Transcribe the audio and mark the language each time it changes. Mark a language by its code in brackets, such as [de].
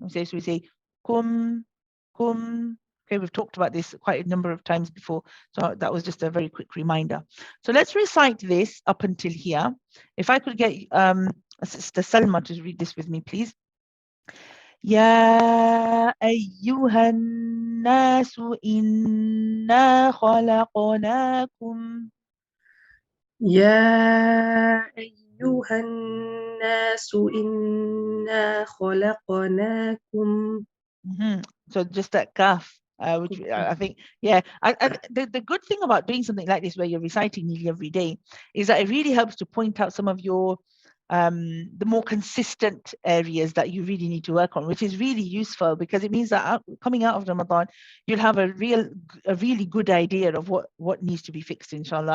[en] Okay, so we say kum, kum. Okay, we've talked about this quite a number of times before, so that was just a very quick reminder. So let's recite this up until here. If I could get Sister Salma to read this with me, please. [ar] يا أيها الناس إنا خلقناكم يا أيها الناس إنا خلقناكم. [en] So just that kaf, which I think, yeah. The good thing about doing something like this, where you're reciting nearly every day, is that it really helps to point out some of your the more consistent areas that you really need to work on, which is really useful, because it means that coming out of Ramadan, you'll have a really good idea of what needs to be fixed, inshallah.